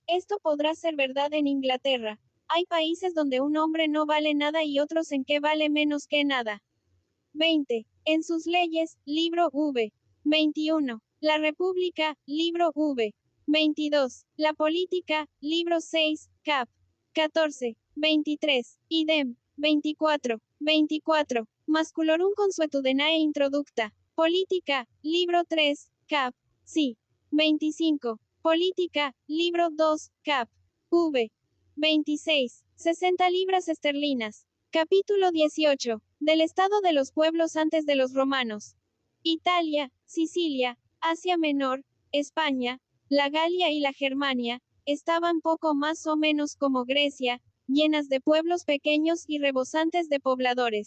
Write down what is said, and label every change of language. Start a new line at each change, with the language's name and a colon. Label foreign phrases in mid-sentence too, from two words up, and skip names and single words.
Spanish: Esto podrá ser verdad en Inglaterra. Hay países donde un hombre no vale nada y otros en que vale menos que nada. 20. En sus leyes, libro V. 21. La República, libro V. 22. La política, libro 6, cap. 14. 23. Idem. 24. 24.
Latin: Masculorum consuetudenae introducta.
Spanish: Política, libro 3, cap. Sí. 25. Política, libro 2, cap. V. 26. 60 libras esterlinas. Capítulo 18. Del estado de los pueblos antes de los romanos. Italia, Sicilia, Asia Menor, España, la Galia y la Germania, estaban poco más o menos como Grecia, llenas de pueblos pequeños y rebosantes de pobladores.